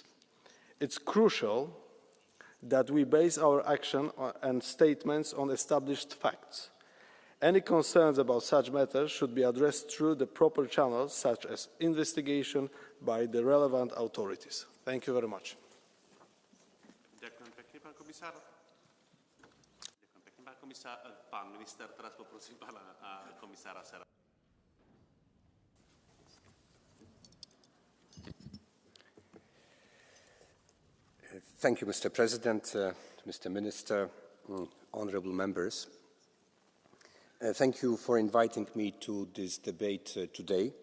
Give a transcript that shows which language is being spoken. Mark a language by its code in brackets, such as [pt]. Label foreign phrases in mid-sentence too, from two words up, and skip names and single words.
[en] It's crucial that we base our action and statements on established facts. Any concerns about such matters should be addressed through the proper channels, such as investigation by the relevant authorities. Thank you very much. [sk] Ďakujem pekne, pán komisár. Ďakujem pekne, pán komisár. Pán minister, teraz poprosím pána komisára Sera. [en] Thank you, Mr. President, Mr. Minister, honourable members. Thank you for inviting me to this debate today.